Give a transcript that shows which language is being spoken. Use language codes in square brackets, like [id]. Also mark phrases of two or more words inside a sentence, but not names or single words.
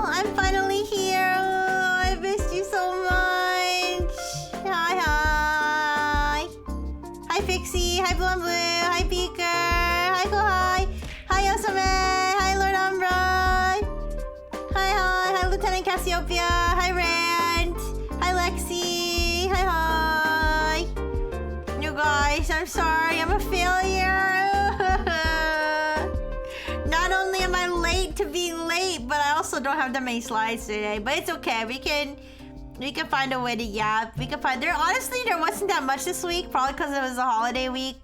[en] I'm finally here. Oh, I missed you so much. Hi, hi. Hi, Pixie. Hi, Blue and Blue. Hi, Beaker. Hi, Kohai. Hi, Yosame. Hi, Lord Umbra. Hi, hi. Hi, Lieutenant Cassiopeia. Hi, Rand. Hi, Lexi. Hi, hi. You guys, I'm sorry. I'm a failure. Not only am I late to being late, but I also don't have that many slides today. But it's okay. We can find a way to yap. We can find honestly there wasn't that much this week, probably because it was a holiday week.